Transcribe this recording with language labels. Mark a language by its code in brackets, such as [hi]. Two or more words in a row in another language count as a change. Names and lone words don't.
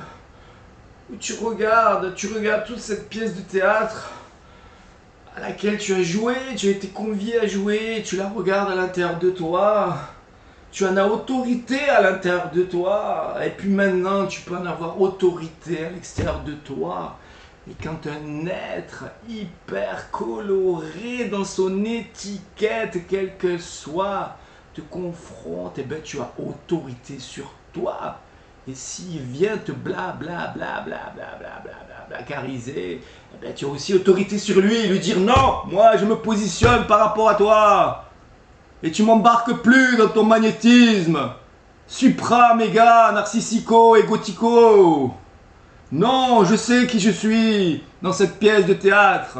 [fr] Où tu regardes toute cette pièce de théâtre à laquelle tu as joué, tu as été convié à jouer, tu la regardes à l'intérieur de toi, tu en as autorité à l'intérieur de toi, et puis maintenant tu peux en avoir autorité à l'extérieur de toi. Et quand un être hyper coloré dans son étiquette, quelle que soit, te confronte, et ben tu as autorité sur toi. Et s'il vient te bla bla bla bla bla bla bla bla bla cariser, eh ben tu as aussi autorité sur lui, lui dire non, moi je me positionne par rapport à toi. Et tu m'embarques plus dans ton magnétisme supra, méga, narcissico, égotico. Non, je sais qui je suis dans cette pièce de théâtre.